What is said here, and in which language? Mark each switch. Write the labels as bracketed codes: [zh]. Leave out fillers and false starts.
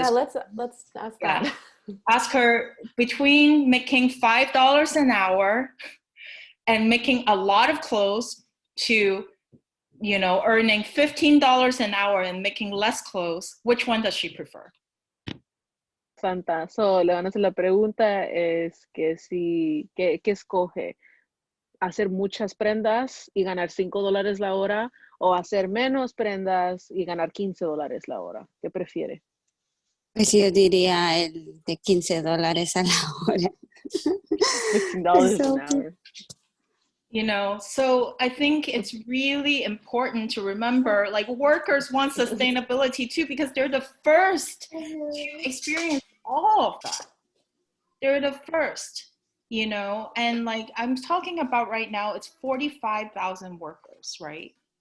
[en] Yeah, let's ask that. Ask her between making $5 an hour and making a lot of clothes to earning $15 an hour and making less clothes, which one does she prefer? [es] Santa, so le van a hacer la pregunta es que ¿qué escoge? ¿Hacer muchas prendas y ganar $5 la hora o hacer menos prendas y ganar $15 la hora? ¿Qué prefiere? Pues yo diría el de $15 a la hora. [en] $15 an hour. So I think it's really important to remember, workers want sustainability too, because they're the first to experience all of that. They're the first, and I'm talking about right now, it's 45,000 workers, right?